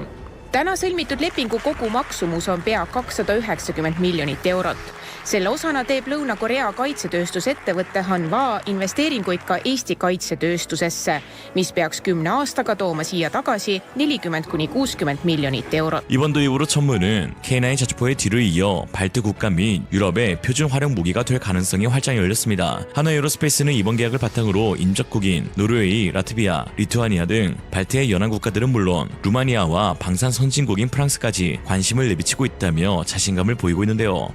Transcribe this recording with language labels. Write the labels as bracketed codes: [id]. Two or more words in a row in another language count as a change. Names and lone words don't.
[et] Täna sõlmitud lepingu kogu maksumus on pea 290 miljonit eurot. Selle osana teeb Lõuna-Korea kaitsetööstusettevõtte Hanwha investeeringuid ka Eesti kaitsetööstusesse, mis peaks 10 aastaga tooma siia tagasi 40–60 miljonit eurot. [ko] 이번 도입으로 천무는 K9 자주포의 뒤를 이어 발트 국가 및 유럽의 표준 활용 무기가 될 가능성이 활짝 열렸습니다. 한화 에어로스페이스는 이번 계약을 바탕으로 인접국인 노르웨이, 라트비아, 리투아니아 등 발트의 연안 국가들은 물론 루마니아와 방산 선진국인 프랑스까지 관심을 내비치고 있다며 자신감을 보이고 있는데요.